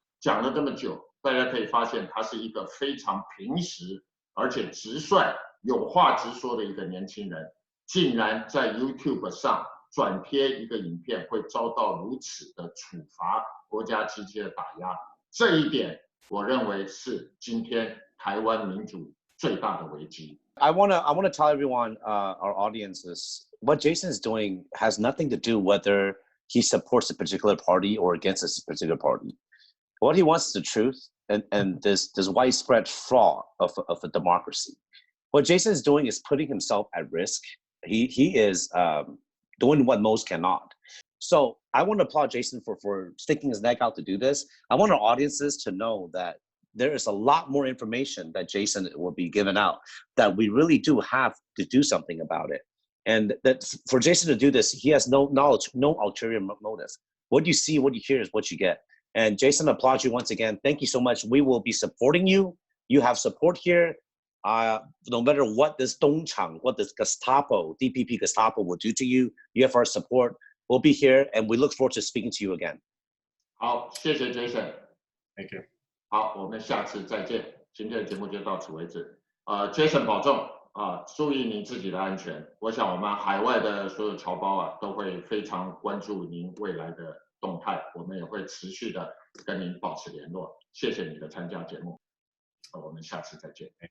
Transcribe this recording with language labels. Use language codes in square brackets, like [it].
[zh] 讲了这么久，大家可以发现他是一个非常平实而且直率、有话直说的一个年轻人，竟然在 YouTube 上转贴一个影片，会遭到如此的处罚、国家机器的打压，这一点我认为是今天台湾民主最大的危机。 [en] I wanna tell everyone, our audiences, what Jason is doing has nothing to do whether he supports a particular party or against a particular party. What he wants is the truth and this widespread fraud of a democracy. What Jason is doing is putting himself at risk. He is doing what most cannot. So I want to applaud Jason for sticking his neck out to do this. I want our audiences to know that there is a lot more information that Jason will be giving out that we really do have to do something about it. And that for Jason to do this, he has no knowledge, no ulterior motive. What you see, what you hear is what you get. And Jason, I applaud you once again. Thank you so much. We will be supporting you. You have support here. No matter what this Dongchang, what this Gestapo, DPP Gestapo will do to you, you have our support. We'll be here and we look forward to speaking to you again. [zh] 好，谢谢 Jason。 [en] Thank you. [zh] 好，我们下次再见。今天的节目就到此为止。Jason 保重啊，注意您自己的安全。我想我们海外的所有侨胞啊，都会非常关注您未来的动态，我们也会持续的跟您保持联络。谢谢你的参加节目，我们下次再见。